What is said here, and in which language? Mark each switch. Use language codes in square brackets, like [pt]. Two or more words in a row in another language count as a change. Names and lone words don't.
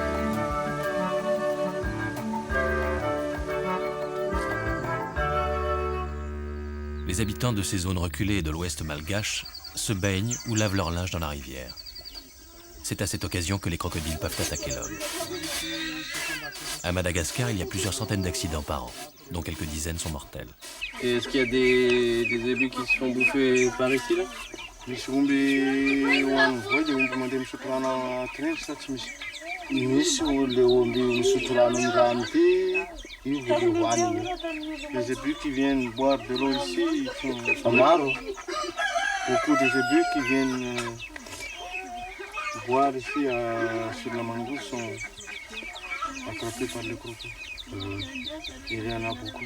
[fr] Les habitants de ces zones reculées et de l'ouest malgache se baignent ou lavent leur linge dans la rivière. C'est à cette occasion que les crocodiles peuvent attaquer l'homme. À Madagascar, il y a plusieurs centaines d'accidents par an, dont quelques dizaines sont mortels. Et est-ce qu'il y a des ébus qui se font bouffer par ici là? [mg] Misy omby hoaniny voa dia omby mandeha misotro rano atreny sa tsy misy. Misy le omby misotro rano amin'ny rano ity, io vao le hoaniny. [fr] Les ébus qui viennent boire de l'eau ici, ils sont maro. Beaucoup des ébus qui viennent boire ici sur la Mangouste attrapés par les crocos. Il y en a beaucoup.